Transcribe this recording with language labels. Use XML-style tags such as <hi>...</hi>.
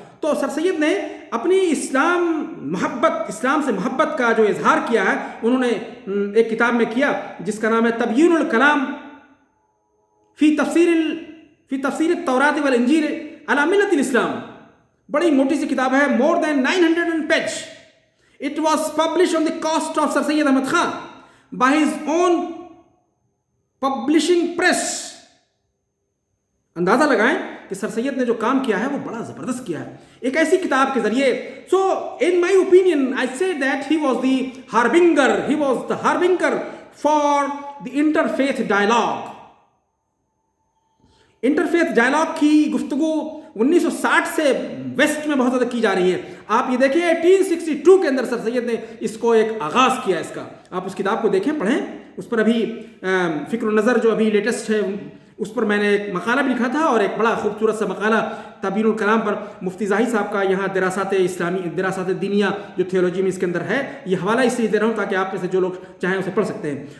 <ur>تو سر سید نے اپنی اسلام سے محبت کا جو اظہار کیا ہے انہوں نے ایک کتاب میں کیا جس کا نام ہے تبیین الکلام فی تفسیر التوراۃ والانجیل علی ملت الاسلام. بڑی موٹی سی کتاب ہے,</ur> <en>more than 900 pages. It was published on the cost of Sir Syed Ahmad Khan by his own publishing press.</en> <ur>اندازہ لگائیں کہ سر سید نے جو کام کیا ہے وہ بڑا زبردست کیا ہے ایک ایسی کتاب کے ذریعے.</ur> <en>So in my opinion I say that he was the harbinger for the interfaith dialogue.</en> <ur>Interfaith dialogue کی گفتگو 1960 سے ویسٹ میں بہت زیادہ کی جا رہی ہے. آپ یہ دیکھیں 1862 کے اندر سر سید نے اس کو ایک آغاز کیا اس کا. آپ اس کتاب کو دیکھیں, پڑھیں, اس پر ابھی فکر و نظر جو ابھی لیٹسٹ ہے اس پر میں نے ایک مقالہ بھی لکھا تھا, اور ایک بڑا خوبصورت سا مقالہ تبیین الکلام پر مفتی زاہد صاحب کا یہاں دراسات دینیہ جو تھیولوجی میں اس کے اندر ہے, یہ حوالہ اس لیے دے رہا ہوں تاکہ آپ میں سے جو لوگ چاہیں اسے پڑھ سکتے ہیں.</ur>